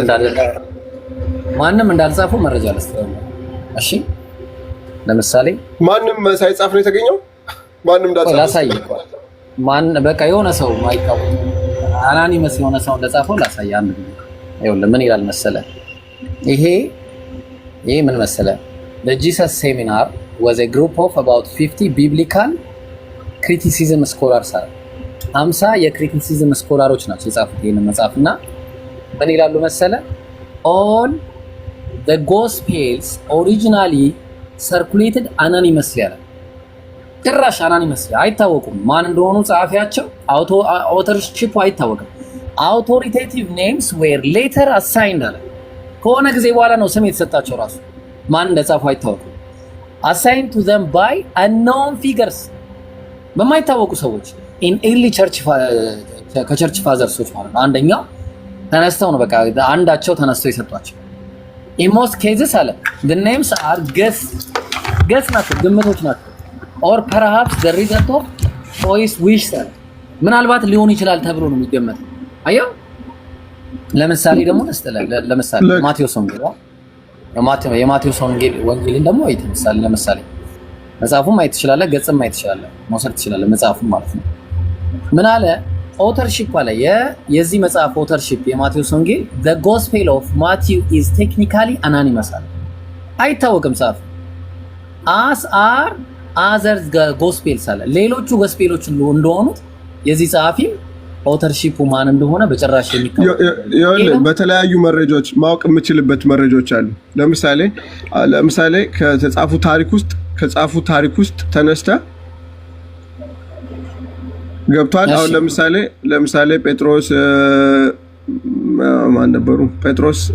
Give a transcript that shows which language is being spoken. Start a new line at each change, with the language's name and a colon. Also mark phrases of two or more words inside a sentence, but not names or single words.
Amharic: ማንም እንዳልጻፈው መረጃ ልስጥህ። እሺ ለምሳሌ ማንም ሳይጻፍ ነው የተገኘው። ማንም እንዳልጻፈው ላሳይህ። በቃ የሆነ ሰው ማይታወቅ አናኒመስ የሆነ ሰው እንደጻፈው ላሳይህ። አንድ ይኸውልህ ምን ይላል መሰለህ? ይሄ ምን መሰለህ?
English: The Jesus Seminar was a group of about 50 biblical criticism scholars.
Amharic: 50 የክሪቲሲዝም ስኮላሮች ናቸው የጻፉት ይሄንን መጽሐፍና ምን ይላሉ መሰለህ?
English: All the Gospels originally circulated anonymously
Amharic: ያለ ጭራሽ anonymously አይታወቁም። ማን እንደሆኑ ጸሐፊያቸው authorship አይታወቅም።
English: Authoritative names were later assigned
Amharic: አለ። ከሆነ ጊዜ በኋላ ነው ስም የተሰጣቸው ራሱ ማን እንደጻፈው አይታወቅም።
English: assigned to them by unknown figures
Amharic: በማይታወቁ ሰዎች
English: in early church
Amharic: ከቸርች ፋዘርሶች ማለት ነው። አንደኛው ተነስተው ነው በቃ አንዳቸው ተነስተው የሰጧቸው።
English: in most cases
Amharic: አለ
English: the names are guess
Amharic: ናቸው፣ ግምቶች ናቸው
English: or perhaps the result of choice wish
Amharic: ምናልባት ሊሆን ይችላል ተብሎ ነው የሚገመተው። አየው ለምሳሌ ደግሞ ለምሳሌ ማቴዎስ ወንጌል የማቴዎስ ወንጌልን ደግሞ አይተ ለምሳሌ መጽሐፉን ማየት ትችላለህ፣ ገጽም ማየት ትችላለህ፣ መውሰድ ትችላለህ። መጽሐፉን ማለት ነው ምን አለ ኦተርሺፕ አለ የዚህ መጽሐፍ ኦተርሺፕ የማቴዎስ ወንጌል
English: the gospel of Matthew is technically anonymous
Amharic: አለ አይታወቅም ጻፍ
English: as are other gospels
Amharic: አለ ሌሎቹ ጎስፔሎች እንደሆኑት የዚህ ጸሐፊ ኦተርሺፑ ማን እንደሆነ በጭራሽ የሚታወቅ በተለያዩ መረጃዎች ማወቅ የምችልበት መረጃዎች አሉ ለምሳሌ ከጻፉ ታሪክ ውስጥ ተነስተ ገብቷል አሁን ለምሳሌ ጴጥሮስ ማን ነበሩ ጴጥሮስ